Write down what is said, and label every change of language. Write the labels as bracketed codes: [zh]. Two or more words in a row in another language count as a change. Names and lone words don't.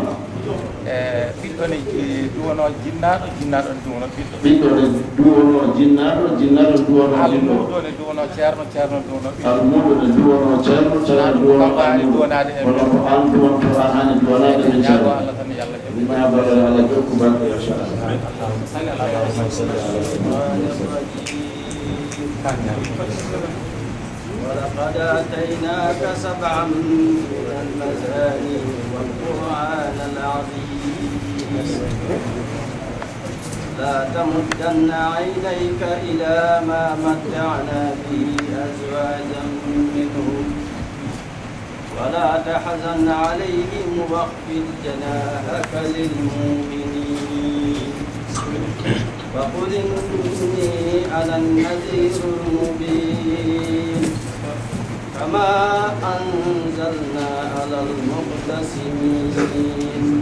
[ff] ɓiɗɗo ne duwono jinnaɗo jinnaɗo ne duwono ɓiɗɗo ɓiɗɗo ne duwono jinnaɗo jinnaɗo duwono ɓiɗɗo almuɗo ne duwono ceerno ceerno duwono ɓiɗɗo almuɗo ne duwono ceerno ceerno duwono almuɗo duwonade e kono ko an duwonto an hani duwonade min ñaago ceerno Allah tan yo Allah mi ñaabala Allah jokku barke inchallah [ar] sali ala ولقد آتيناك سبعا من المثاني والقرآن العظيم لا تمدن عينيك إلى ما متعنا به أزواجا منهم ولا تحزن عليهم واخفض جناحك للمؤمنين وقل إني أنا النذير المبين كما أنزلنا على المقتسمين